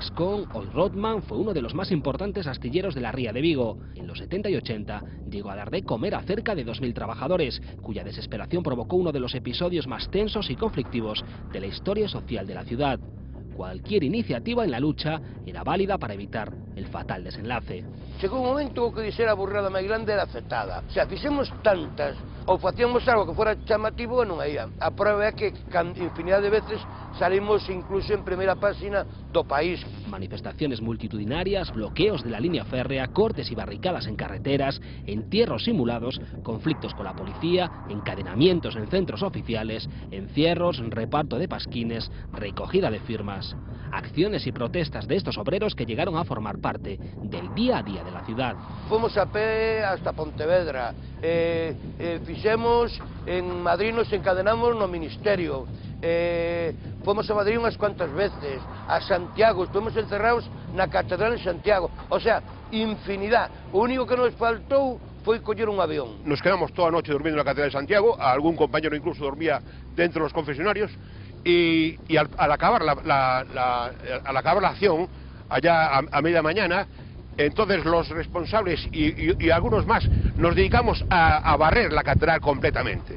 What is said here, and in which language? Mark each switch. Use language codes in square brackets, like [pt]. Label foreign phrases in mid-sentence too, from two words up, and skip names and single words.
[es] Ascón, hoy Rodman, fue uno de los más importantes astilleros de la ría de Vigo. En los 70 y 80 llegó a dar de comer a cerca de 2000 trabajadores, cuya desesperación provocó uno de los episodios más tensos y conflictivos de la historia social de la ciudad. Cualquier iniciativa en la lucha era válida para evitar el fatal desenlace. [gl] Chegou un momento que dixer a burrada máis grande era aceptada. O sea, fixemos tantas, ou facíamos algo que fora chamativo e non ia. A prova é que [es] infinidad de veces salimos incluso [gl] en primeira página do país. [es] Manifestaciones multitudinarias, bloqueos de la línea férrea, cortes y barricadas en carreteras, entierros simulados, conflictos con la policía, encadenamientos en centros oficiales, encierros, reparto de pasquines, recogida de firmas. Acciones y protestas de estos obreros que llegaron a formar parte del día a día de la ciudad. [gl] Fomos a pé hasta Pontevedra, fixemos en Madrid, [es] nos encadenamos [gl] no Ministerio, fomos a Madrid unhas cuantas veces, a Santiago, estuvemos encerrados na Catedral de Santiago, o sea, infinidad. O único que nos faltou foi coller un avión. [es] Nos quedamos toda a noche durmiendo en la Catedral de Santiago, algún compañero incluso dormía dentro de los confesionarios, y al acabar la acción, allá a media mañana, entonces los responsables y algunos más nos dedicamos a barrer la catedral completamente.